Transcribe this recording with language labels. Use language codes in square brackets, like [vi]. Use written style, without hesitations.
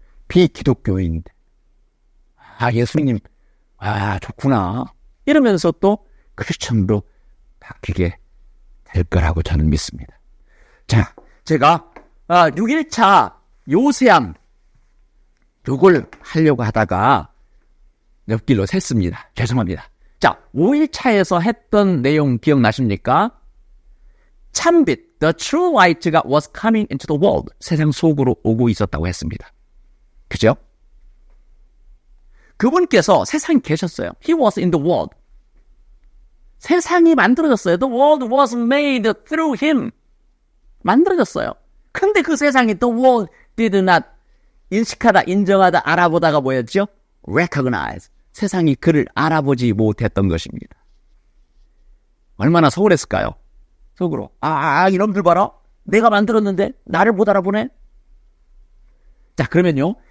[ko] 비기독교인인데 예수님 좋구나 이러면서 또 크리스천으로 바뀌게 될 거라고 저는 믿습니다. 자, 제가 6일차 요새암 요걸 하려고 하다가 옆길로 샜습니다. 죄송합니다. 자, 5일차에서 했던 내용 기억나십니까? 참빛, [en] the true light가 was coming into the world. [ko] 세상 속으로 오고 있었다고 했습니다. 그죠? 그분께서 세상에 계셨어요. [en] He was in the world. [ko] 세상이 만들어졌어요. [en] The world was made through him. [ko] 만들어졌어요. 근데 그 세상이 [en] the world did not [ko] 인식하다, 인정하다, 알아보다가 뭐였죠? [en] recognize. [ko] 세상이 그를 알아보지 못했던 것입니다. 얼마나 서운했을까요? 속으로. 이놈들 봐라. 내가 만들었는데 나를 못 알아보네. 자, 그러면요.